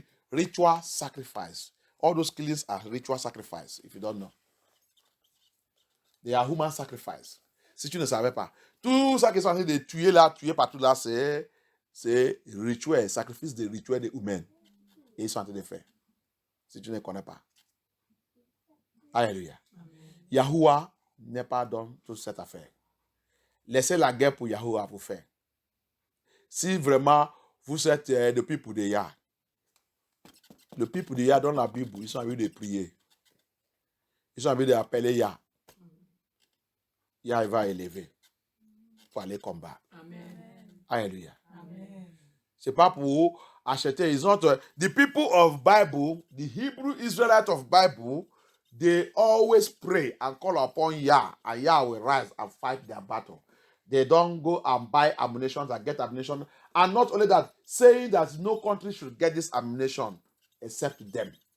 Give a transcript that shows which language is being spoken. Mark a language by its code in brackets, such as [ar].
[en] Ritual sacrifice. All those killings are ritual sacrifice, if you don't know. They are human sacrifice. [fr] Si tu ne savais pas. Tout ça qui sont en train de tuer partout là, c'est rituel, sacrifice de rituels des humains. Et ils sont en train de faire. Si tu ne connais pas. Alléluia. Yahuwah n'est pas dans toute cette affaire. laissez la guerre pour Yahuwah pour faire. Si vraiment vous êtes le peuple de Yah, le peuple de Yah dans la Bible, ils sont envie de prier. Ils sont envie d'appeler Yah. Yah va élever pour aller combattre. Amen. Alléluia. C'est pas pour acheter. Ils ont [en] the people of Bible, the Hebrew Israelites of Bible, they always pray and call upon Yah, and Yah will rise and fight their battle. They don't go and buy ammunition and get ammunition. And not only that, saying that no country should get this ammunition except them.